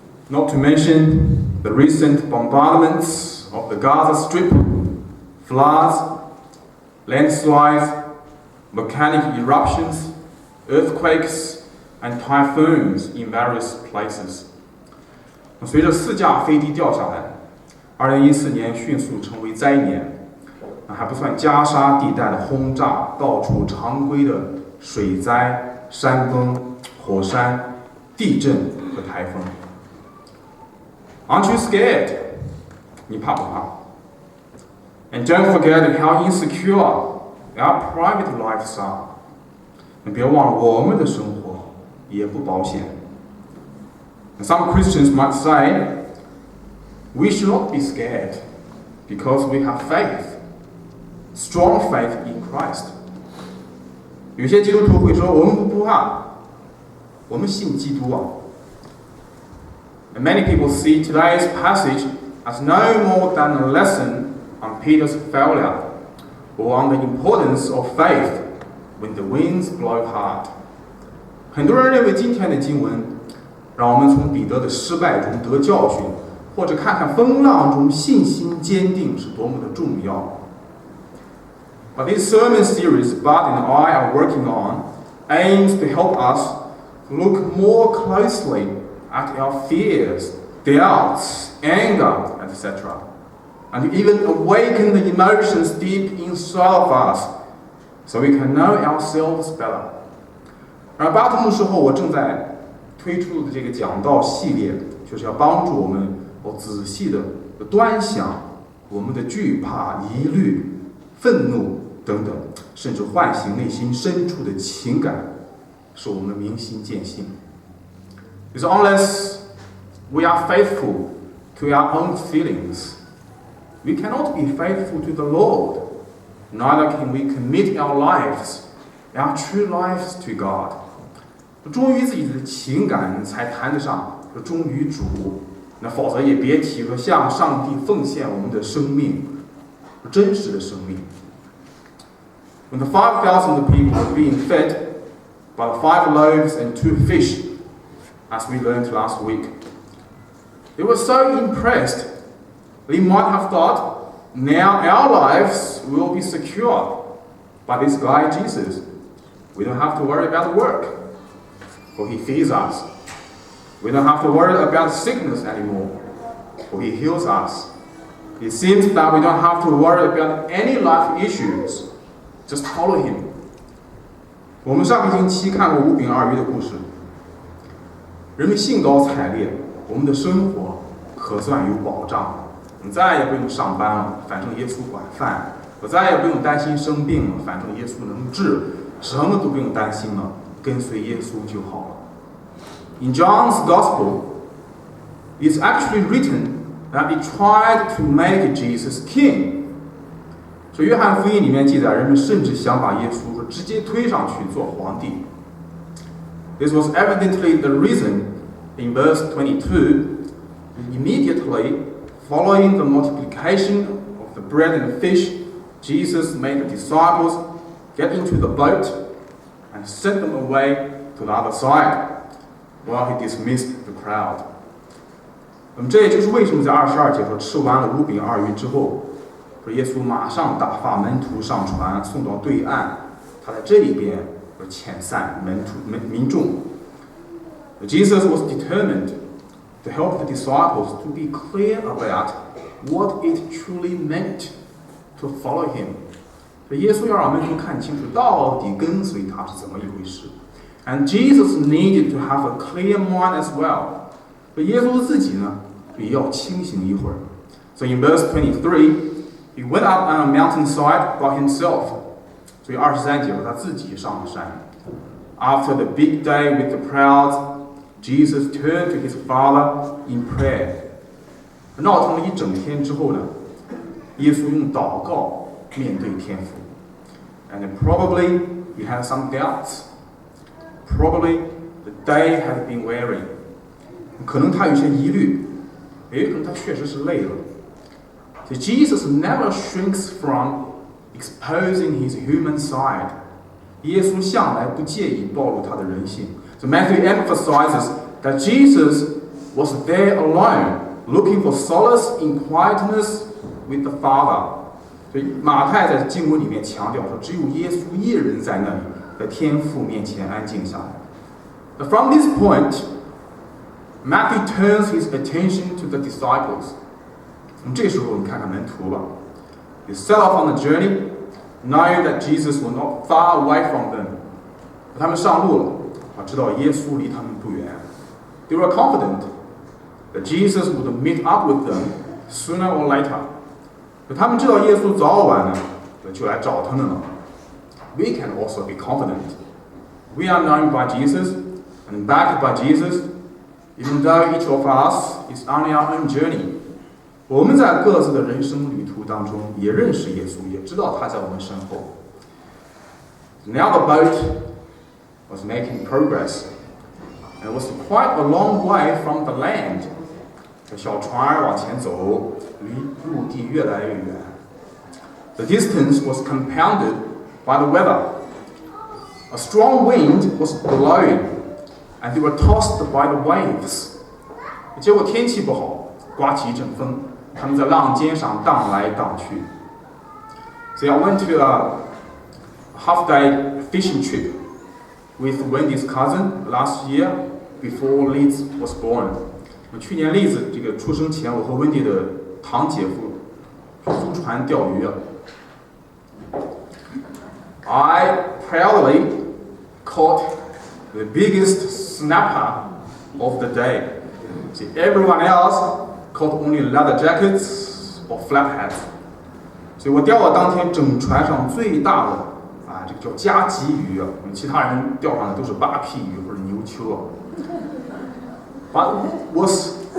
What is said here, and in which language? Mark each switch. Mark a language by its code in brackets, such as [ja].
[en] Not to mention the recent bombardments of the Gaza Strip, floods, landslides, volcanic eruptions, earthquakes, and typhoons in various places. [zh] 随着4架飞机掉下来，2014年迅速成为灾年，还不算加沙地带的轰炸，到处常规的水灾、山崩、火山、地震和台风。 [en] Aren't you scared? [zh] 你怕不怕 ？ [en] And don't forget how insecure our private lives are. [zh] 你别忘了我们的生活也不保险。 [en] Some Christians might say, we should not be scared because we have faith, strong faith in Christ. [zh] 有些基督徒会说，我们不怕，我们信基督啊。 [en] And many people see today's passage as no more than a lesson on Peter's failure or on the importance of faith when the winds blow hard. [zh] 很多人认为今天的经文让我们从彼得的失败中得教训，或者看看风浪中信心坚定是多么的重要。 [en] But this sermon series Bud and I are working on aims to help us look more closely at our fears, doubts, anger, etc., and even awaken the emotions deep inside of us so we can know ourselves better. [zh] 而巴特牧师后，我正在推出的这个讲道系列，就是要帮助我们仔细的端详我们的惧怕、疑虑、愤怒等等，甚至唤醒内心深处的情感，使我们明心见性。 [en] It's unless we are faithful to our own feelings, we cannot be faithful to the Lord. Neither can we commit our lives, our true lives to God. [zh] 忠于自己的情感才谈得上忠于主，那否则也别提说向上帝奉献我们的生命，真实的生命。 [en] When the 5,000 people were being fed by the 5 loaves and 2 fish, as we learned last week, they were so impressed, they might have thought, now our lives will be secure by this guy Jesus. We don't have to worry about work, for he feeds us. We don't have to worry about sickness anymore, for he heals us. It seems that we don't have to worry about any life issues. Just follow him. [zh] 我们上个星期看过5饼2鱼的故事，人们兴高采烈，我们的生活可算有保障。我们再也不用上班了，反正耶稣管饭；我再也不用担心生病了，反正耶稣能治，什么都不用担心了，跟随耶稣就好了。 [en] In John's Gospel, it's actually written that he tried to make Jesus king. [zh] 所以约翰福音里面记载，人们甚至想把耶稣直接推上去做皇帝。 [en] This was evidently the reason in verse 22, immediately following the multiplication of the bread and fish, Jesus made the disciples get into the boat and sent them away to the other side, while he dismissed the crowd. [zh] 那么这也就是为什么在22节说吃完了5饼2鱼之后，说耶稣马上打发门徒上船送到对岸，他在这里边遣散民众。 [en] Jesus was determined to help the disciples to be clear about what it truly meant to follow him. [zh] 耶稣要让门徒看清楚到底跟随他是怎么一回事。 [en] And Jesus needed to have a clear mind as well. [zh] 耶稣自己呢也要清醒一会儿。 [en] So in verse 23, he went up on a mountainside by himself. [zh] 所以23节说他自己上了山。 [en] After the big day with the crowds, Jesus turned to his Father in prayer. [zh] 闹腾了一整天之后呢，耶稣用祷告面对天父。 [en] And probably he had some doubts. Probably the day had been weary. [zh] 可能他有些疑虑，也有可能他确实是累了。 [en] So Jesus never shrinks from exposing his human side. [zh] 耶稣向来不介意暴露他的人性。 [en] So Matthew emphasizes that Jesus was there alone, looking for solace in quietness with the Father. [zh] 所以马太在经文里面强调说，只有耶稣一人在那里，在天父面前安静下来。 [en] From this point, Matthew turns his attention to the disciples. [zh] 这时候你看看门徒吧。 [en] They set off on the journey, knowing that Jesus was not far away from them. [zh] 他们上路了，知道耶稣离他们不远。 [en] They were confident that Jesus would meet up with them sooner or later. [zh] 他们知道耶稣早晚呢就来找他们了。 [en] We can also be confident. We are known by Jesus and backed by Jesus, even though each of us is on our own journey. [zh] 我们在各自的人生旅途当中也认识耶稣，也知道他在我们身后。 [en] Now the boat was making progress, and it was quite a long way from the land. [zh] 小船往前走，离陆地越来越远。 [en] The distance was compounded by the weather. A strong wind was blowing, and they were tossed by the waves. [zh] 结果天气不好，刮起一阵风，他们在浪尖上荡来荡去。 [en] So I went to a half-day fishing trip with Wendy's cousin last year before Liz was born. [zh] 去年栗子这个出生前，我和温迪的堂姐夫租船钓鱼。 [en] I proudly caught the biggest snapper of the day. See, everyone else caught only leather jackets or flap hats. [zh] 所以我钓了当天整船上最大的这个叫加急鱼其他人钓上的都是8屁鱼或者牛鳅。 [en] What was